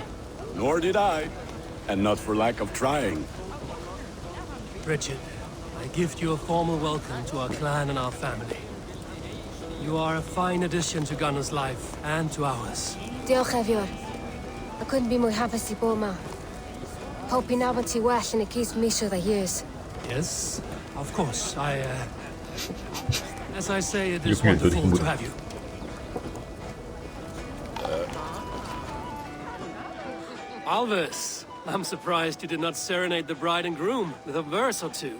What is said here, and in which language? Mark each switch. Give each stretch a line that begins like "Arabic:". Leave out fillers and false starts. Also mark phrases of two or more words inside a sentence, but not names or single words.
English: Nor did I. And not for lack of trying. Richard, I gift you a formal welcome to our clan and our family. You are a fine addition to Gunnar's life and to ours. Diolch, Evior. I couldn't be more
Welsh: hapus I bod yma. Pob i nabod ti well yn y gyd misoedd a years.
English: Yes, of course. As I say, it is wonderful to have you. Alvis, I'm surprised you did not serenade the bride and groom with a verse or two.